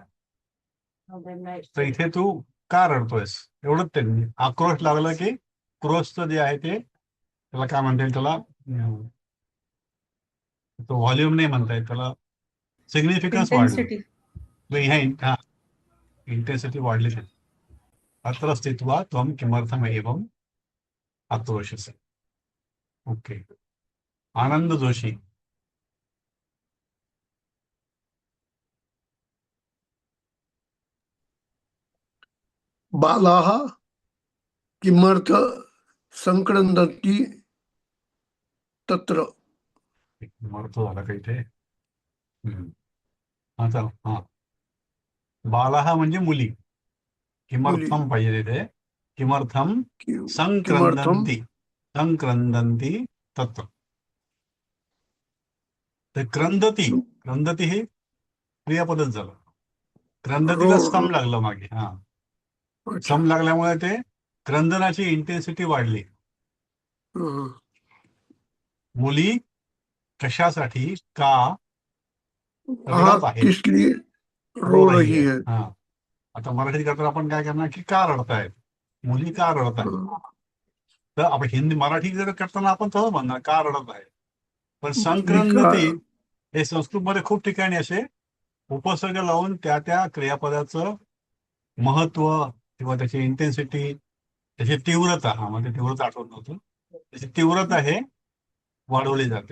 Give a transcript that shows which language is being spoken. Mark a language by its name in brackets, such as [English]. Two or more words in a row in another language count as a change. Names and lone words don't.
[Marathi] तर इथे तू का रडतोयस एवढंच त्यांनी आक्रोश लागलं की क्रोशचं जे आहे ते त्याला काय म्हणता येईल, त्याला तो व्हॉल्यूम नाही म्हणता येईल, त्याला सिग्निफिकन्स वाढलं. इंटेन्सिटी. इंटेन्सिटी वाढली त्याची. [Sanskrit] अत्र स्थित्वा त्वं किमर्थम एवं आक्रोशसे. [Marathi] ओके. आनंद जोशी. [Sanskrit] बालाः किमर्थ संक्रन्दन्ति तत्र. [Marathi] अर्थ झाला का इथे? आता हा बालाहा म्हणजे मुली, मुली किमर्थम पाहिजे तिथे, किमर्थम किमर्थम [Sanskrit] संक्रंदंती तत्र. [Marathi] तर क्रंदती हे क्रियापदच झालं. क्रंदतीला सम लागलं मागे. हा अच्छा. सम लागल्यामुळे ते क्रंदनाची इंटेन्सिटी वाढली. हं. मुली कशासाठी का हा रडत आहेत, [Hindi] किसलिए रो रो रही रही है. है. [Marathi] हा आता मराठीत करताना आपण काय करणार की का रडतायत, मुली का रडत आहेत. हं. तर आपण मराठी जर करताना आपण तसं म्हणणार का रडत आहे. पण मी का संक्रंदती हे संस्कृतमध्ये खूप ठिकाणी असे उपसर्ग लावून त्या क्रियापदाचं महत्व किंवा त्याची इंटेन्सिटी, त्याची तीव्रता, हा म्हणजे तीव्रता आठवत नव्हतं, त्याची तीव्रता हे वाढवली जाते.